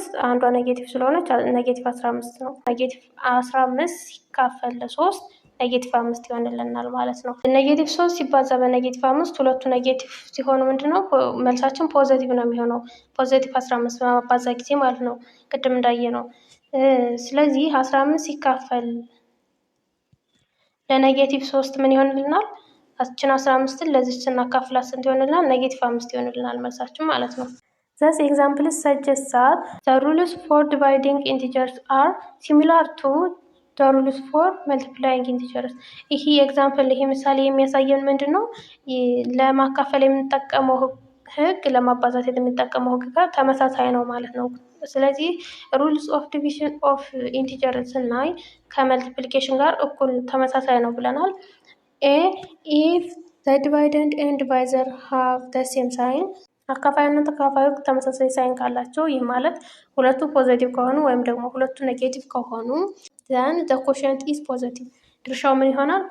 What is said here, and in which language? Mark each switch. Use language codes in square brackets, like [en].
[am] አንዷ ኔጌቲቭ ስለሆነች -15 ነው። -15 ሲካፈል ለ3 -5 ይሆንልናል ማለት ነው። -3 ሲባዛ በ-5 ሁለቱ ኔጌቲቭ ሲሆኑ ምንድነው መልሳችን ፖዘቲቭ ነው የሚሆነው። ፖዘቲቭ 15 በማባዛ ጊዜ ማለት ነው፣ ቅድም እንዳየ ነው። ስለዚህ 15 ሲካፈል ለ-3 ምን ይሆንልናል? አችን 15ን ለዚች ስናካፍላት ስንት ይሆንልናል? -5 ይሆንልናል መልሳችን ማለት ነው። [en] Thus, examples suggest that the rules for dividing integers are similar to the rules for multiplying integers. [am] ይሄ ኤግዛምፕል ይሄ ምሳሌ የሚያሳየን ምንድን ነው? ለማካፈል የምንጠቀመው ህግ ለማባዛት የምንጠቀመው ህግ ጋር ተመሳሳይ ነው ማለት ነው። ስለዚህ [en] ሩልስ ኦፍ ዲቪዥን ኦፍ ኢንቲጀር [am] ስናይ ከመልቲፕሊኬሽን ጋር እኩል ተመሳሳይ ነው ብለናል። [en] ኢፍ ዘ ዲቫይደንድ ኤንድ ዲቫይዘር ሃቭ ዘ ሴም ሳይን [am] አካፋዩና ተካፋዩ ተመሳሳይ ሳይን ካላቸው ይህ ማለት ሁለቱ ፖዘቲቭ ከሆኑ ወይም ደግሞ ሁለቱ ኔጌቲቭ ከሆኑ [en] ዘን ዘ ኮሸንት ኢዝ ፖዘቲቭ [am] ድርሻው ምን ይሆናል?